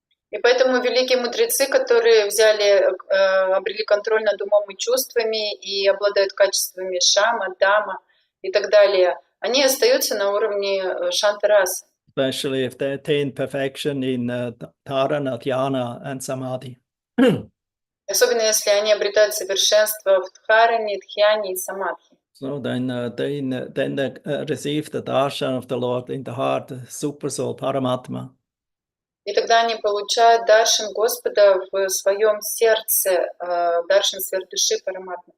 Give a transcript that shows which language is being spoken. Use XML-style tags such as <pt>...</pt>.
<ru>И поэтому великие мудрецы, которые обрели контроль над умом и чувствами и обладают качествами шама, дама и так далее, они остаются на уровне шантарасы.</ru> <en>Especially if they attain perfection in dharana, dhyana, and samadhi.</en> <ru>Особенно если они обретают совершенство в дхаране, дхьяне и самадхи.</ru> <en>So then they receive the darshan of the Lord in the heart, the super soul, Paramatma.</en> <ru>И тогда они получают даршан Господа в своем сердце, даршан сверхдуши Параматмы.</ru>